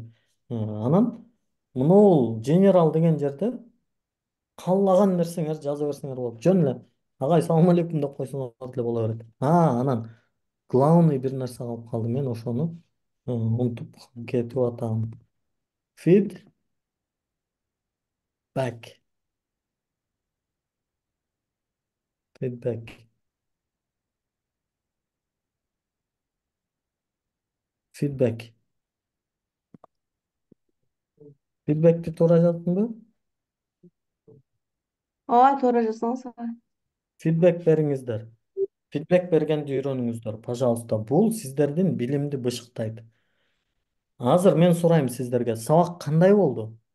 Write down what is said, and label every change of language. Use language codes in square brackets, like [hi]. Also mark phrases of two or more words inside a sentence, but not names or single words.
[ky] Анан мынул General деген жерде каалаган нерсеңерди жаза берсеңер болот. Жөн эле агай салам алейкум деп койсоңор деле боло берет. Анан главный бир нерсе калып калды, мен ошону унутуп кетип атам. Feedback. Feedback. Feedback. Feedback'ти туура жаздымбы? Ооба, туура жаздыңыз. Feedback бериңиздер. Feedback бергенди үйрөнүңүздөр, пожалуйста. Бул сиздердин билимди бышыктайт. Азыр мен сурайм сиздерге, сабак кандай болду?